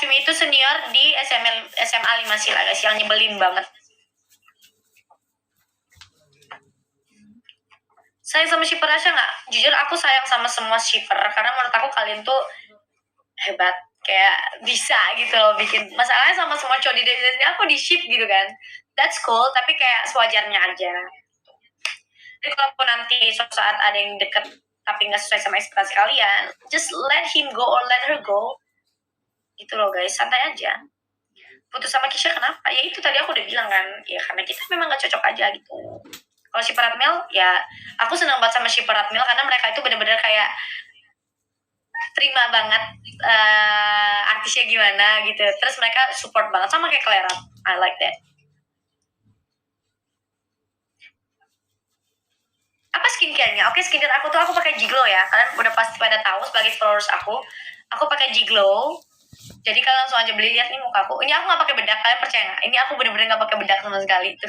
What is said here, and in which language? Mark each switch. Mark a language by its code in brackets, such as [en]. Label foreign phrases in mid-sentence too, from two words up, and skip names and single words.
[id] Cumi itu senior di SMA 5 Sila guys, yang nyebelin banget. Sayang sama shipper Asya nggak? Jujur aku sayang sama semua shipper, karena menurut aku kalian tuh hebat, kayak bisa gitu loh bikin. Masalahnya sama semua cowok di sini aku di ship gitu kan, [en] that's cool, [id] tapi kayak sewajarnya aja. Jadi kalaupun nanti suatu saat ada yang deket tapi nggak sesuai sama ekspektasi kalian, [en] just let him go or let her go [id] gitu loh guys, santai aja. Putus sama Kisha kenapa? Ya itu tadi aku udah bilang kan, ya karena kita memang nggak cocok aja gitu. Kalau si Paratmil, ya aku senang banget sama si Paratmil karena mereka itu benar-benar kayak terima banget artisnya gimana gitu. Terus mereka support banget sama kayak Clara. [en] I like that. [id] Apa skincare-nya? Oke, skincare aku tuh aku pakai Giglo ya. Kalian udah pasti pada tahu sebagai followers aku. Aku pakai Giglo. Jadi kalian langsung aja beli, lihat nih mukaku. Ini aku nggak pakai bedak, kalian percaya nggak? Ini aku bener-bener nggak pakai bedak sama sekali tuh.